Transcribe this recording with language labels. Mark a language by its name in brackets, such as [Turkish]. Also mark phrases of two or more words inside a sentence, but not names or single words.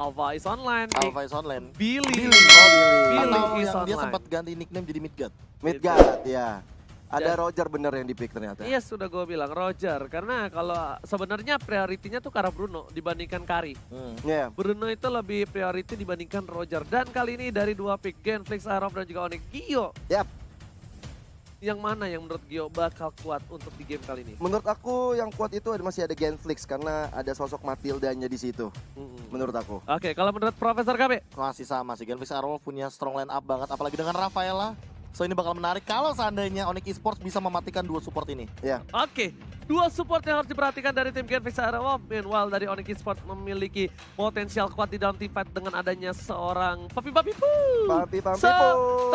[English] Alpha is online. Alpha is online. Billy. Billy Billy is [Indonesian] yang dia online. sempat ganti nickname jadi Midgard. Midgard ya. Ada Dan- Roger bener yang di pick ternyata. Iya sudah gue bilang Roger, karena kalau sebenarnya prioritinya tuh ke arah Bruno dibandingkan Kari. Iya. Bruno itu lebih priority dibandingkan Roger. Dan kali ini dari dua pick, Genflix, Aerof, dan juga Onyx, Gio. Yap. Yang mana yang menurut Gio bakal kuat untuk di game kali ini? Menurut aku yang kuat itu masih ada Genflix karena ada sosok Matildanya di situ. Menurut aku. Oke, kalau menurut Profesor KB? Masih sama sih, Genflix Aerowolf punya [English] strong line up [Indonesian] banget, apalagi dengan Rafaela. So ini bakal menarik kalau seandainya Onyx Esports bisa mematikan dua support ini. Ya. Oke, dua support yang harus diperhatikan dari tim Genflix Aerowolf. Meanwhile dari Onyx Esports memiliki potensial kuat di dalam [English] team fight [Indonesian] dengan adanya seorang Papi Poo. Papi So, tanpa